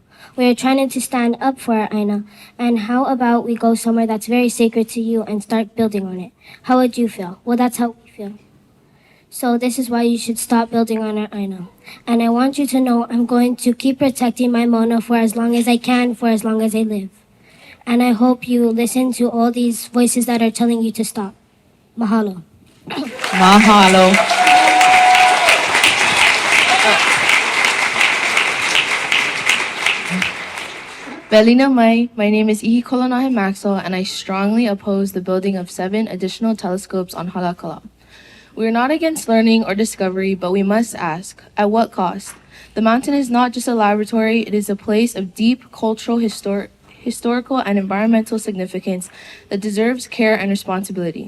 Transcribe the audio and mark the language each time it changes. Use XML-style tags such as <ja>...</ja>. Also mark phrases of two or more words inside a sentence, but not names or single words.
<en>We're trying to stand up for our aina, and how about we go somewhere that's very sacred to you and start building on it? How would you feel? Well, that's how we feel. So this is why you should stop building on our aina. And I want you to know I'm going to keep protecting my mona for as long as I can, for as long as I live. And I hope you listen to all these voices that are telling you to stop. Mahalo. Mahalo.</en> <haw>Belina Mai,</haw> <en>my name is Ihi Kolanahe Maxwell, and I strongly oppose the building of 7 additional telescopes on Haleakalā. We are not against learning or discovery, but we must ask, at what cost? The mountain is not just a laboratory, it is a place of deep cultural, historical, and environmental significance that deserves care and responsibility.</en>